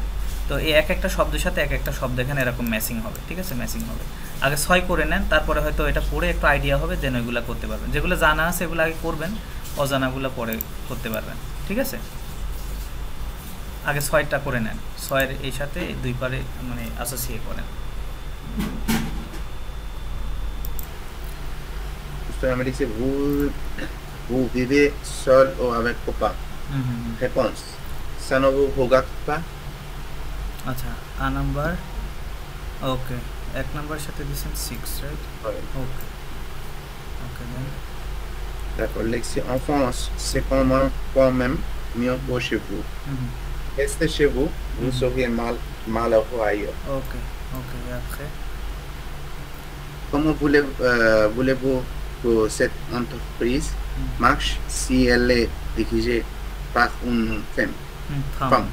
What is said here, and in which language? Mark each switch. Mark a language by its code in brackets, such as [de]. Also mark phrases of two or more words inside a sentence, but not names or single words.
[bn] তো এই এক একটা শব্দের সাথে এক একটা শব্দ এখানে এরকম ম্যাচিং হবে, ঠিক আছে? ম্যাচিং হবে। আগে 6 করে নেন, তারপরে হয়তো এটা পড়ে একটু আইডিয়া হবে, দেন ওইগুলো করতে পারবেন। যেগুলো জানা আছে এগুলো আগে করবেন, অজানাগুলো পরে করতে পারবেন, ঠিক আছে? আগে 6টা করে নেন, 6-এর এই সাথে 2 পারে মানে অ্যাসোসিয়েট করেন। [fr] vous vivez seul ou avec copain? Réponse, ça ne vous regarde pas. [bn] আচ্ছা, আ নাম্বার, ওকে, 1 নাম্বারের সাথে দিয়েছেন 6, রাইট? [en] okay, then [fr] D'accord, lexion enfance, c'est quand même mieux que chez vous. Restez chez vous, vous seriez malheureux ailleurs. Ok, et après? Comment voulez-vous que cette entreprise marche si elle est dirigée par une femme?